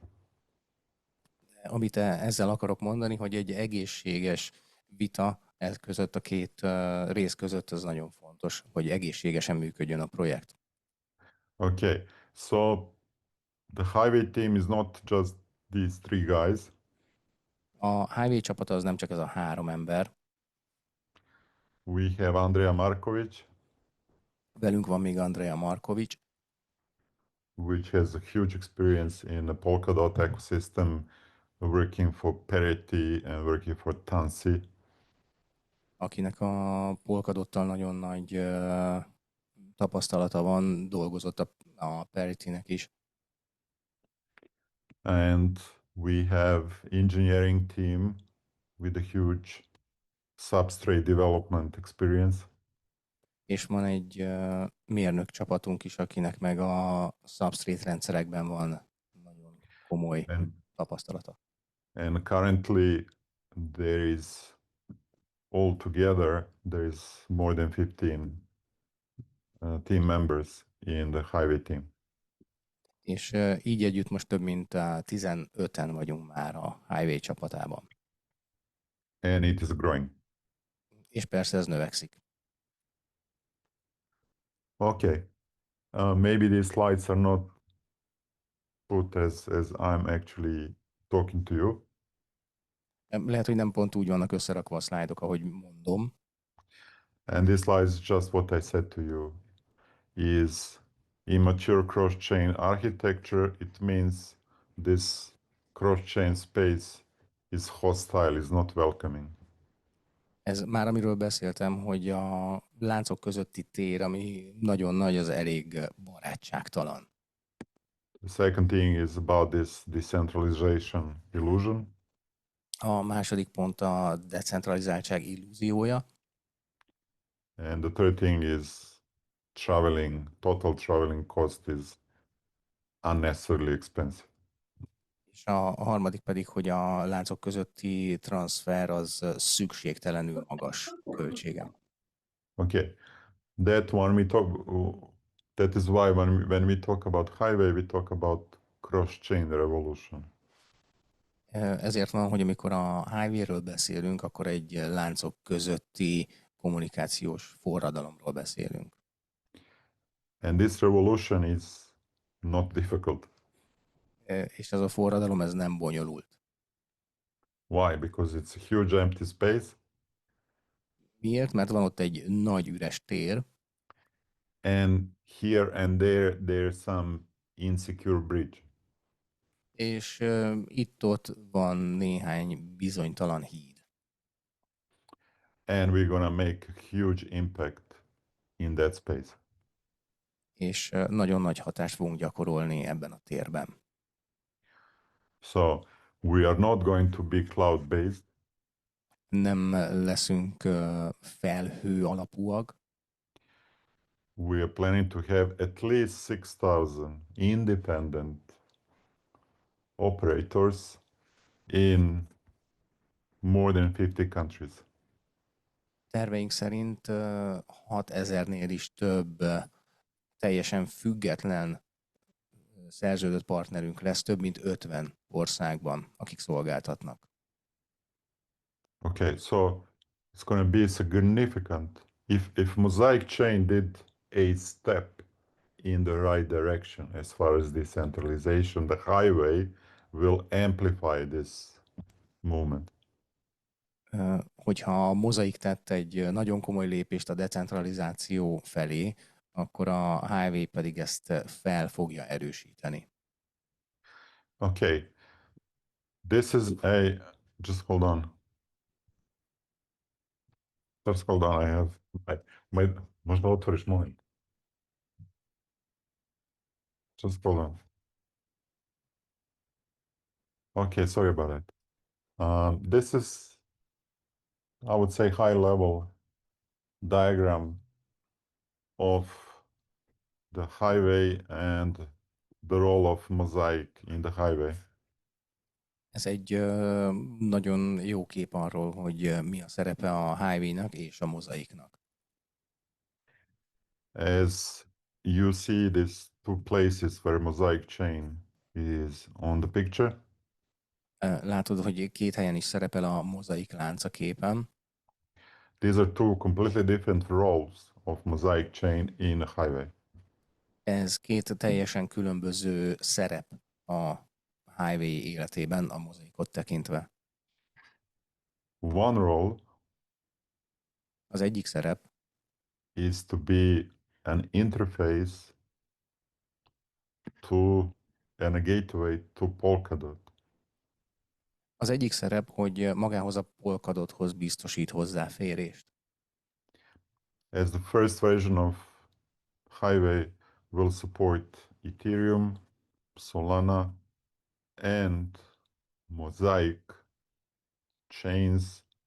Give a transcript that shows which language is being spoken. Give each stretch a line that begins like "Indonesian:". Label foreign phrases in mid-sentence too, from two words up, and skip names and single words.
Hungarian: Amit ezzel akarok mondani, hogy egy egészséges vita ez között, a két rész között, az nagyon fontos, hogy egészségesen működjön a projekt.
English: Okay, so the highway team is not just these three guys.
Hungarian: A highway csapata az nem csak ez a három ember.
English: We have Andrea Markovic,
Hungarian: Velünk van még Andrea Markovic,
English: which has a huge experience in the Polkadot ecosystem, working for Parity and working for Tansi.
Hungarian: akinek a Polkadottal nagyon nagy tapasztalata van, dolgozott a Parity-nek is.
English: And we have engineering team with a huge substrate development experience.
Hungarian: És van egy mérnök csapatunk is, akinek meg a substrate rendszerekben van nagyon komoly tapasztalata.
English: And currently there is altogether there is more than 15 team members in the highway team.
Hungarian: És így együtt most több mint 15-en vagyunk már a highway csapatában.
English: And it is growing.
Hungarian: És persze ez növekszik.
English: Okay. Maybe these slides are not put as I'm actually talking to you.
Hungarian: Lehet, hogy nem pont úgy vannak összerakva a szlájdok, ahogy mondom.
English: And this slide is just what I said to you. Is immature cross-chain architecture. It means this cross-chain space is hostile, is not welcoming.
Hungarian: Ez már amiről beszéltem, hogy a láncok közötti tér, ami nagyon nagy, az elég barátságtalan.
English: The second thing is about this decentralization illusion.
Hungarian: A második pont a decentralizáltság illúziója.
English: And the third thing is total traveling cost is unnecessarily expensive.
Hungarian: És a harmadik pedig, hogy a láncok közötti transfer az szükségtelenül magas költsége.
English: Okay, that is why when we talk about highway, we talk about cross-chain revolution.
Hungarian: Ezért van, hogy amikor a highway-ről beszélünk, akkor egy láncok közötti kommunikációs forradalomról beszélünk.
English: And this revolution is not difficult.
Hungarian: És ez a forradalom, ez nem bonyolult.
English: Why? Because it's a huge empty space.
Hungarian: Miért? Mert van ott egy nagy üres tér,
English: and here and there's some insecure bridge.
Hungarian: és itt-ott van néhány bizonytalan híd.
English: And we're gonna make a huge impact in that space.
Hungarian: És nagyon nagy hatást fogunk gyakorolni ebben a térben.
English: So we are not going to be cloud-based.
Hungarian: Nem leszünk felhő alapúak.
English: We are planning to have at least 6,000 independent operators in more than 50 countries.
Hungarian: Terveink szerint 6000-nél is több teljesen független szerződött partnerünk lesz, több mint 50 országban, akik szolgáltatnak.
English: Okay, so it's going to be significant. If Mosaic chain did a step in the right direction as far as decentralization, the highway will amplify this movement.
Hungarian: Hogyha a Mosaic tett egy nagyon komoly lépést a decentralizáció felé, akkor a highway pedig ezt fel fogja erősíteni.
English: Okay, this is just hold on. Just hold on, I have most author is mine. Just hold on. Okay, sorry about that. This is, I would say, high-level diagram of the highway and the role of Mosaic in the highway.
Hungarian: Ez egy nagyon jó kép arról, hogy mi a szerepe a highway-nak és a Mosaicnak.
English: As you see, these two places where Mosaic chain is on the picture.
Hungarian: Látod, hogy két helyen is szerepel a Mosaic lánc a képen.
English: These are two completely different roles of Mosaic chain in a highway.
Hungarian: Ez két teljesen különböző szerep a highway életében, a Mosaicot tekintve.
English: One role
Hungarian: Az egyik szerep
English: is to be an interface to and a gateway to Polkadot.
Hungarian: Az egyik szerep, hogy magához a Polkadothoz biztosít hozzáférést.
English: As the first version of highway will support Ethereum, Solana, and Mosaic chains.